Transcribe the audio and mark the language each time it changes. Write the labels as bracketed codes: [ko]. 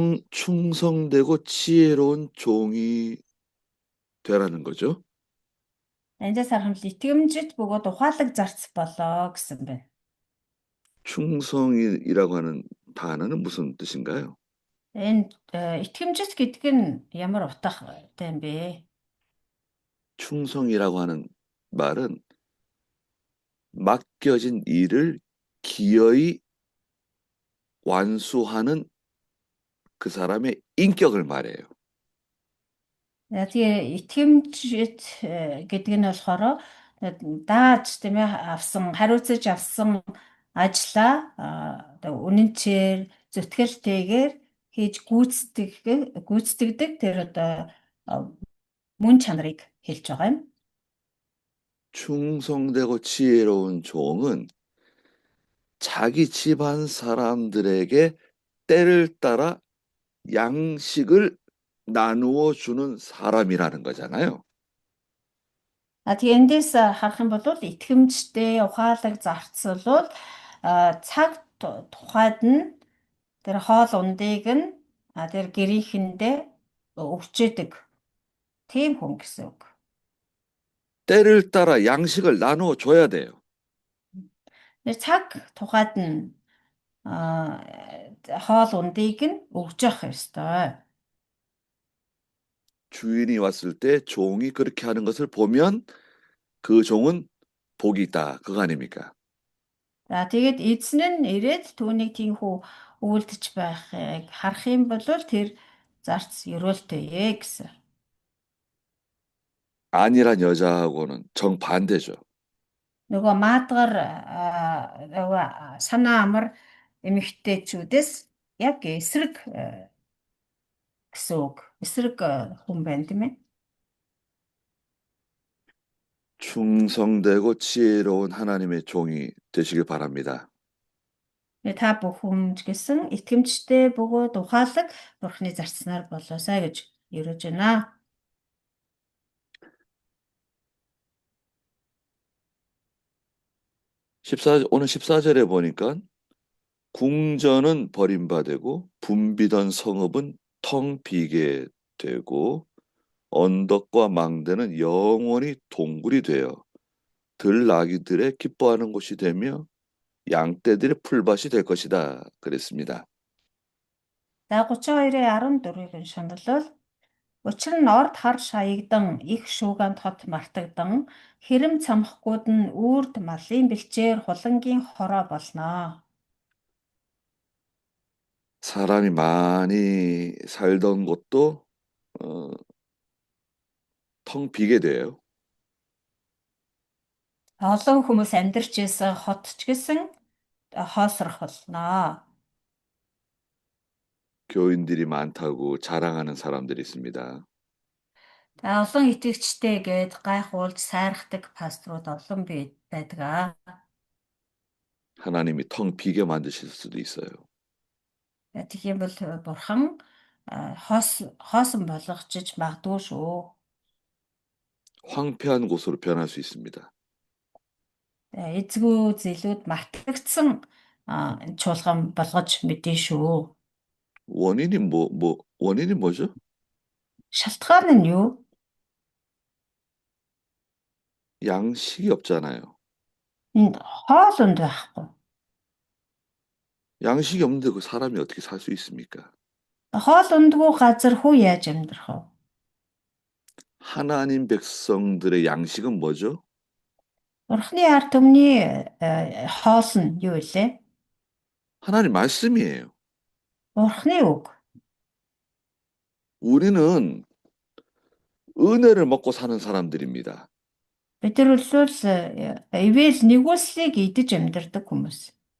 [ko] 충성되고 지혜로운 종이 되라는 거죠. [mn] Эндээс харахад итгэмжит бөгөөд ухаалаг зарц болоо гэсэн байна. [ko] 충성이라고 하는 단어는 무슨 뜻인가요? [mn] Энэ итгэмжит гэдэг нь ямар утгатай юм бэ? [ko] 충성이라고 하는 말은 맡겨진 일을 기어이 완수하는 그 사람의 인격을 말해요. [mn] Тэгээ итгэмжит гэдэг нь болохоор дааж тийм ээ хариуцаж авсан ажлаа үнэнчээр зүтгэлтэйгээр хийж гүйцэтгэдэг тэр мөн чанарыг хэлж байгаа юм. [ko] 충성되고 지혜로운 종은 자기 집안 사람들에게 때를 따라 양식을 나누어 주는 사람이라는 거잖아요. [mn] Тэгээ эндээс харах юм бол итгэмжтэй ухаалаг зарц бол цаг тухайд нь тэр хоол ундыг нь тэр гэрийнхэндээ өгчээдэг тийм хүн гэсэн үг. [ko] 때를 따라 양식을 나누어 줘야 돼요. [mn] Тэр цаг тухайд нь хоол ундыг нь өгж явах ёстой. [ko] 주인이 왔을 때 종이 그렇게 하는 것을 보면 그 종은 복이 있다. 그거 아닙니까? [mn] За тэгээд эзэн нь ирээд түүнийг тийхүү үйлдэж байхыг харах юм бол тэр зарц ёроолтой гэсэн. [ko] 아니란 여자하고는 정반대죠. [mn] Нөгөө маадгар нөгөө санаа амар эмэгтэйчүүдээс яг эсрэг гэсэн үг. Эсрэг хүн байна тийм ээ. [ko] 충성되고 지혜로운 하나님의 종이 되시길 바랍니다. [mn] Та бүхэн гэсэн итгэмжтэй бөгөөд ухаалаг Бурхны зарцнаар болоосай гэж ерөөж байна. [ko] 오늘 14절에 보니까 궁전은 버림받고 붐비던 성읍은 텅 비게 되고 언덕과 망대는 영원히 동굴이 되어 들나귀들의 기뻐하는 곳이 되며 양떼들의 풀밭이 될 것이다. 그랬습니다. [mn] За 32-ийн 14-ийг уншаал. Учир нь орд хар шаягдан их шүүганд хот мартагдан хэрэм цамхгууд нь үрд малын бэлчээр хулангийн хороо болно. [ko] 사람이 많이 살던 곳도 텅 비게 돼요. [mn] Олон хүмүүс амьдарч байсан хот ч гэсэн хоосрох болно. [ko] 교인들이 많다고 자랑하는 사람들이 있습니다. [mn] Олон итгэгчтэй гээд гайхуулж сайрахдаг пасторууд олон байдаг. [ko] 하나님이 텅 비게 만드실 수도 있어요. [mn] Тэгэх юм бол бурхан хоосон болгочих магадгүй шүү. [ko] 황폐한 곳으로 변할 수 있습니다. [mn] Эзгүй зэлүүд мартагдсан чуулган болгож мэдэн шүү. [ko] 원인이 뭐죠? [mn] Шалтгаан нь юу? [ko] 양식이 없잖아요. [mn] Энд хоол унд байхгүй. [ko] 양식이 없는데 그 사람이 어떻게 살 수 있습니까? [mn] Хоол ундгүй газар хүү яаж амьдрах вэ? [ko] 하나님 백성들의 양식은 뭐죠? [mn] Бурхны ард түмний хоол нь юу вэ? [ko] 하나님 말씀이에요. [mn] Бурхны үг. [ko] 우리는 은혜를 먹고 사는 사람들입니다. [mn] Бид нар үлсэл ивэл нэгүслийг идэж амьдардаг хүмүүс.